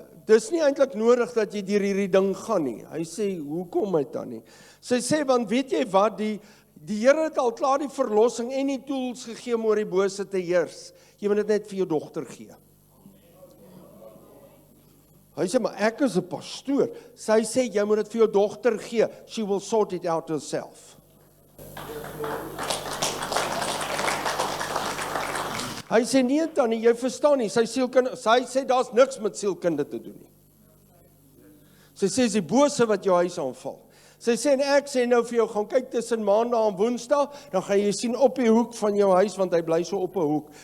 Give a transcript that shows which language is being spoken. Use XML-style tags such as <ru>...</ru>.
<af>dis nie eintlik nodig dat jy deur hierdie ding gaan nie. Hy sê, hoekom my tannie? Sy sê, want weet jy wat, die Here het al klaar die verlossing en die tools gegee om oor die bose te heers. Jy moet dit net vir jou dogter gee. Hy sê, maar ek is 'n pastoor. Sy sê, jy moet dit vir jou dogter gee.</af> <en>She will sort it out herself.</en> <af>Hy sê, nee tannie, jy verstaan nie, sy sê, daar's niks met sielkunde te doen nie. Sy sê, is die bose wat jou huis aanval. Sy sê, en ek sê nou vir jou, gaan kyk tussen maandag en woensdag, dan gaan jy sien op die hoek van jou huis, want hy bly so op 'n hoek.</af>